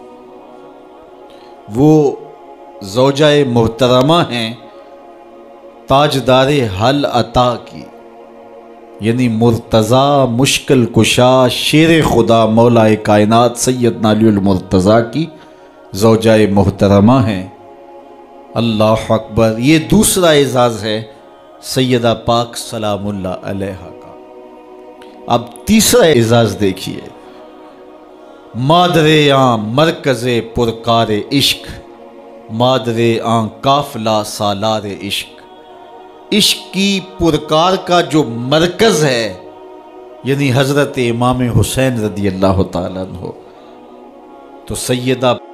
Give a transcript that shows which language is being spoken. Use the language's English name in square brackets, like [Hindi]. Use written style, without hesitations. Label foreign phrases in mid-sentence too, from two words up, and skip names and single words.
[Urdu] وہ زوجہ محترمہ ہیں تاجدار حل عطا کی، یعنی مرتضی مشکل کشا شیر خدا مولا کائنات سیدنا علی المرتضی کی زوجہ محترمہ ہیں۔ [Arabic] اللہ اکبر۔ [Urdu] یہ دوسرا اعزاز ہے سیدہ پاک [Arabic] سلام اللہ علیہا [Urdu] کا۔ اب تیسرا اعزاز دیکھیے، [Persian] مادر آن مرکز پرکار عشق، مادر آن قافلہ سالار عشق۔ [Urdu] عشق کی پرکار کا جو مرکز ہے، یعنی حضرت امام حسین [Arabic] رضی اللہ تعالیٰ عنہ، [Urdu] تو سیدہ